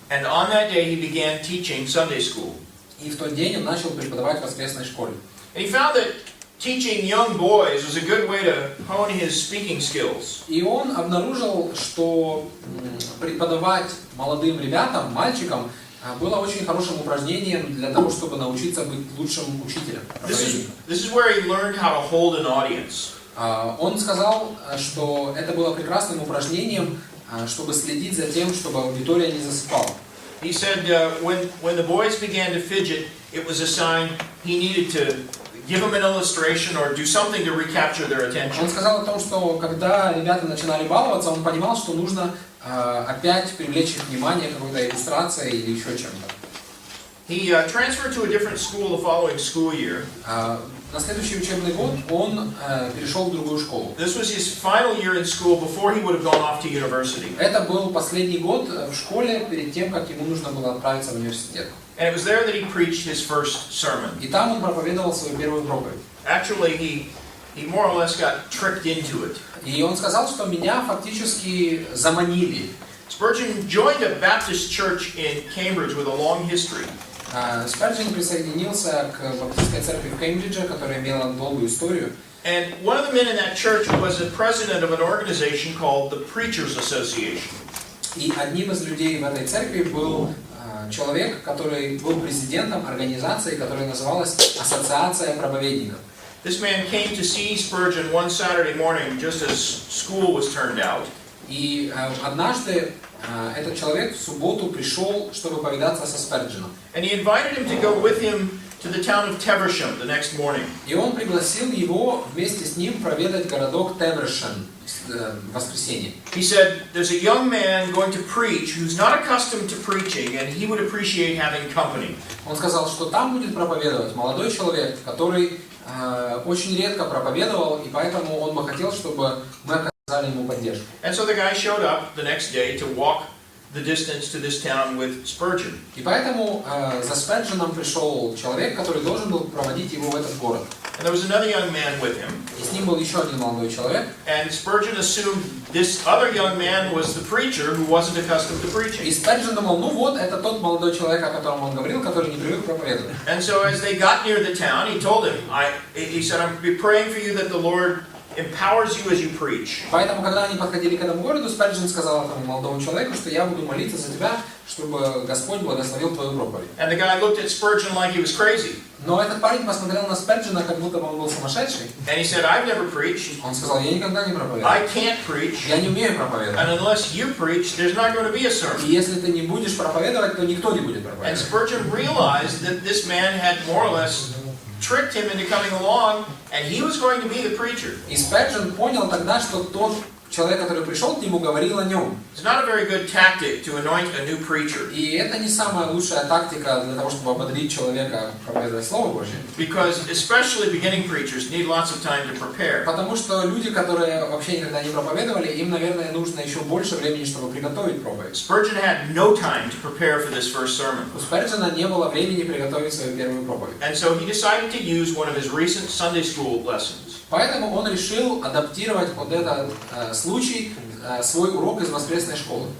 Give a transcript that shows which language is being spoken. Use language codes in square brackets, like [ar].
[en] And on that day, he began teaching Sunday school. [ru] И в тот день он начал преподавать в воскресной школе. [en] And he found that teaching young boys was a good way to hone his speaking skills. [ru] И он обнаружил, что преподавать молодым ребятам, мальчикам, было очень хорошим упражнением для того, чтобы научиться быть лучшим учителем. [en] This is where he learned how to hold an audience. [ru] Он сказал, что это было прекрасным упражнением, чтобы следить за тем, чтобы аудитория не засыпала. [en] He said when the boys began to fidget, it was a sign he needed to give them an illustration or do something to recapture their attention. [ru] Он сказал о том, что когда ребята начинали баловаться, он понимал, что нужно опять привлечь их внимание какой-то иллюстрацией или еще чем-то. [en] He transferred to a different school the following school year. [ru] На следующий учебный год он перешел в другую школу. [en] This was his final year in school before he would have gone off to university. [ru] Это был последний год в школе перед тем, как ему нужно было отправиться в университет. [en] And it was there that he preached his first sermon. [ru] И там он проповедовал свою первую проповедь. [en] Actually, he more or less got tricked into it. [ru] И он сказал, что меня фактически заманили. [en] Spurgeon joined a Baptist church in Cambridge with a long history. [ru] Сперджен присоединился к баптистской церкви в Кембридже, которая имела долгую историю. [en] And one of the men in that church was the president of an organization called the Preachers Association. [ru] И одним из людей в этой церкви был человек, который был президентом организации, которая называлась Ассоциация проповедников. [en] This man came to see Spurgeon one Saturday morning just as school was turned out. [ru] И однажды этот человек в субботу пришел, чтобы повидаться со Спердженом. [en] And he invited him to go with him to the town of Teversham the next morning. [ru] И он пригласил его вместе с ним проведать городок Тевершем в воскресенье. [en] He said, there's a young man going to preach who's not accustomed to preaching, and he would appreciate having company. [ru] Он сказал, что там будет проповедовать молодой человек, который очень редко проповедовал, и поэтому он бы хотел, чтобы мы оказали ему поддержку. [en] And so the guy showed up the next day to walk the distance to this town with Spurgeon. [ru] И поэтому за Спердженом пришел человек, который должен был проводить его в этот город. [en] And there was another young man with him. [ru] И с ним был еще один молодой человек. [en] And Spurgeon assumed this other young man was the preacher who wasn't accustomed to [ru] И [en] preaching. [ru] Сперджен думал, ну вот, это тот молодой человек, о котором он говорил, который не привык проповедовать. [en] And so as they got near the town, he told him, he said, I'm praying for you that the Lord empowers you as you preach. [ru] Поэтому, когда они подходили к этому городу, Сперджен сказал этому молодому человеку, что я буду молиться за тебя, чтобы Господь благословил твою проповедь. [en] And the guy looked at Spurgeon like he was crazy. [ru] Но этот парень посмотрел на Сперджена, как будто бы он был сумасшедший. [en] And he said, I've never preached. [ru] Он сказал, я никогда не проповедую. [en] I can't preach. [ru] Я не умею проповедовать. [en] And unless you preach, there's not going to be a sermon. [ru] И если ты не будешь проповедовать, то никто не будет [en] And [ru] проповедовать. [en] Spurgeon realized that this man had more or less tricked him into coming along, and he was going to be the preacher. [ru] И Сперджен понял тогда, что тот человек, который пришел к нему, говорил о нем. [en] It's not a very good tactic to anoint a new preacher. [ru] И это не самая лучшая тактика для того, чтобы ободрить человека проповедовать Слово Божье. [en] Because especially beginning preachers need lots of time to prepare. [ru] Потому что люди, которые вообще никогда не проповедовали, им, наверное, нужно еще больше времени, чтобы приготовить проповедь. [en] Spurgeon had no time to prepare for this first sermon. [ru] У Сперджена не было времени приготовить свою первую проповедь. [en] And so he decided to use one of his recent Sunday school lessons. [ru] Поэтому он решил адаптировать под этот случай свой урок из воскресной школы.